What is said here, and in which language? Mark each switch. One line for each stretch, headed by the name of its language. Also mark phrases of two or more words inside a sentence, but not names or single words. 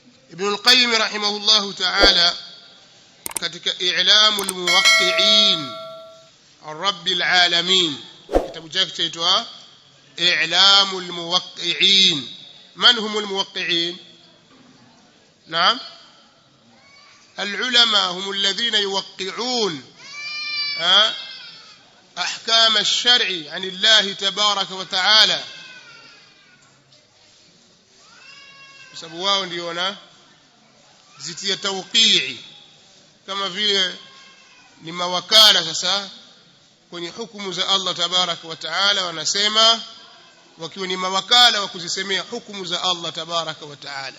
Swahili: Ibn al-Qayyim
Arabic: رحمه الله تعالى
Swahili: katika I'lamul Muwaqqi'in ar-Rabbil Alamin, kitabu chake chaitwa I'lamul Muwaqqi'in.
Arabic: من هم الموقعين?
Swahili: Naam,
Arabic: العلماء هم الذين يوقعون أحكام الشرع عن الله تبارك وتعالى.
Swahili: sababu wao ndio wana zitia tawqii, kama vile ni mawakala sasa kwenye hukumu za Allah
Arabic: تبارك وتعالى,
Swahili: wanasema wakiwa ni mawakala wa kuzisemea hukumu za Allah
Arabic: تبارك وتعالى.